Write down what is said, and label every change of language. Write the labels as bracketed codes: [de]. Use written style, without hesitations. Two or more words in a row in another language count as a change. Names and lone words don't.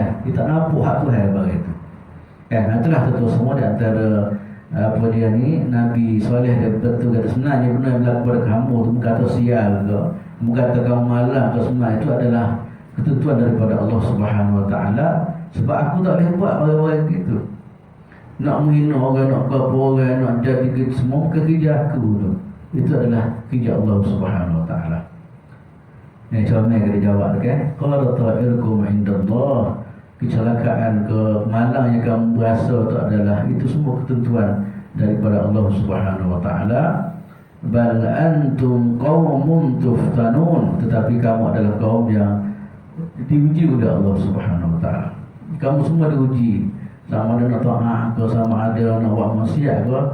[ms] Kita nampak hak Tuhan begitu. Itulah tentu semua di antara apa dia ni, Nabi Saleh dia betul kata sebenarnya benda yang berlaku pada kamu tu bukan kata sial ke, bukan kata kamu malam ke, sebenarnya itu adalah ketentuan daripada [ar] Allah Subhanahu Wa Taala. [ms] Sebab aku tak boleh buat orang-orang gitu. Nak menghina orang, nak apa orang, nak jadi gitu, semua bukan kerja aku tu. Itu adalah kerja [ar] Allah Subhanahu Wa Taala. [ms] Ni macam mana kita jawab kan? [ar] Qala ta'irukum indallah. [ms] Kecelakaan ke malang yang kamu berasa itu adalah, itu semua ketentuan daripada [ar] Allah Subhanahu Wa Taala. Bal antum qaumun tuftanun, [ms] tetapi kamu adalah kaum yang diuji oleh [ar] Allah Subhanahu Wa Taala. [ms] Kamu semua diuji, sama ada nak taat ke, sama ada nak buat maksiat ke.